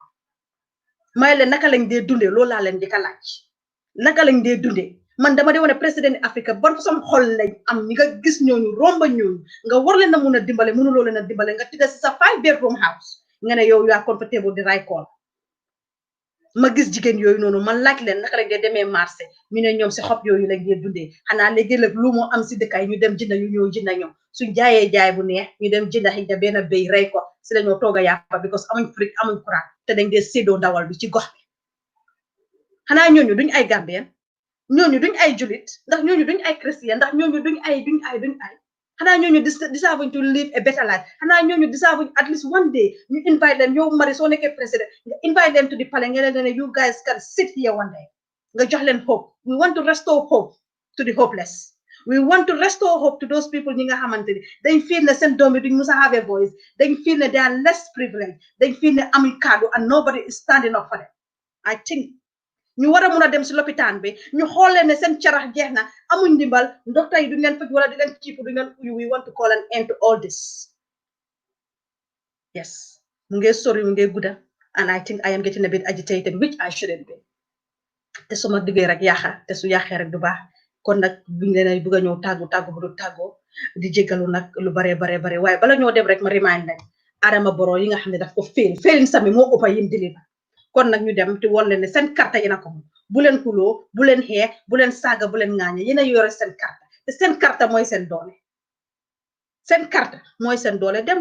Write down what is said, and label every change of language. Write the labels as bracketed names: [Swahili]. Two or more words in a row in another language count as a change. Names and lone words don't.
[Wolof] may leen naka lañ dee dundee loolu laa leen di ka laaj naka lañ dee dundee man dama de wane président Afrique ban sam xol lañ am ñi nga gis ñooñu romba ñooñu nga war leen a mun a dimbale mënuloo leen a dimbale nga tidda si sa 5 [English] bedroom house [Wolof] nga ne yow yaa comfortable di ray call ma gis jigéen yooyu noonu man laaj leen naka lañ dee demee marché ñu ne ñoom si xob yooyu lañ dee dundee xanaa léegi nag lu moo am si dëkkaay ñu dem jënda yu ñëw jënda ñoom suñ jaayee jaay bu neex ñu dem jënda xëy na benn béy rey ko si lañoo toog a yàppa because amuñ fric amuñ courant te dañ dee séddoo ndawal bi ci gox bi xanaa ñooñu duñ ay Gambien ñooñu duñ ay julit ndax ñooñu duñ ay chrétien ndax ñooñu duñ ay xanaa ñooñu [English] deserve to live a better life [Wolof] xanaa ñooñu [English] deserve at least one day [Wolof] ñu invite leen yow Mari soo nekkee président nga [English] invite them to the palais [Wolof] nga leen ne [English] you guys can sit here one day [Wolof] nga jox leen [English] hope we want to restore hope to the hopeless we want to restore hope to those people [Wolof] ñi nga xamante ni dañ feel ne seen doom yi duñ musa [English] have a voice [Wolof] dañ feel ne [English] they are less privileged [Wolof] dañ feel ne amuñ kàddu [English] and nobody is standing up for them I think [Wolof] ñu wara mëna dem ci l'hôpital bi ñu xolé né sen ciarax jeexna amuñ dimbal docteur yi duñ leen faj wala di leen ciipu duñ leen uyu [English] we want to call an end to all this. Yes, [Wolof] mu ngi sorry mu ngi gudda, [English] and I think I am getting a bit agitated, which I shouldn't be. [Wolof] Te suma diggé rek yaxa te su yaxé rek du baax kon nak buñ leen bëgg ñëw taggu bu du taggo di jégalu nak lu bare waye bala ñoo dem rek ma remind leen Adama Barrow yi nga xamné daf ko fail sami mo ëppa yim deliver kon nak ñu dem te won leen ne sen carte yi na ko bu leen xulo bu leen xé bu leen saga bu leen ngañe yena yoré sen carte te sen carte moy sen doole sen carte moy sen doole dem